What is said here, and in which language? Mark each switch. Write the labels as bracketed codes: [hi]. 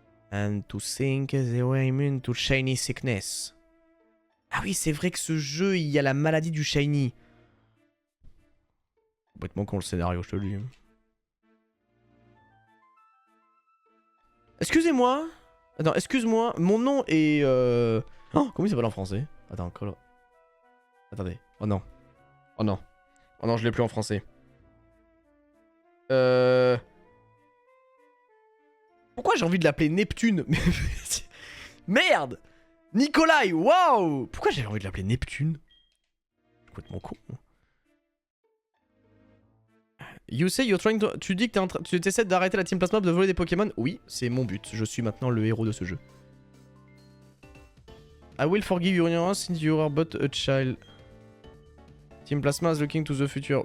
[en] And to think they were immune to shiny sickness. [fr] Ah oui, c'est vrai que ce jeu, il y a la maladie du shiny. Complètement con le scénario, je te le dis. Excusez-moi. Attends, excuse-moi. Mon nom est... Oh, comment il s'appelle en français? Attends, attendez. Oh non. Oh non. Oh non, je l'ai plus en français. Pourquoi j'ai envie de l'appeler Neptune? Merde! Nikolai, waouh! Pourquoi j'ai envie de l'appeler Neptune? Complètement con. [en] You say you're trying to... [fr] Tu dis que tu essaies d'arrêter la Team Plasma de voler des Pokémon? Oui, c'est mon but. Je suis maintenant le héros de ce jeu. [en] I will forgive your ignorance since you are but a child. Team Plasma is looking to the future.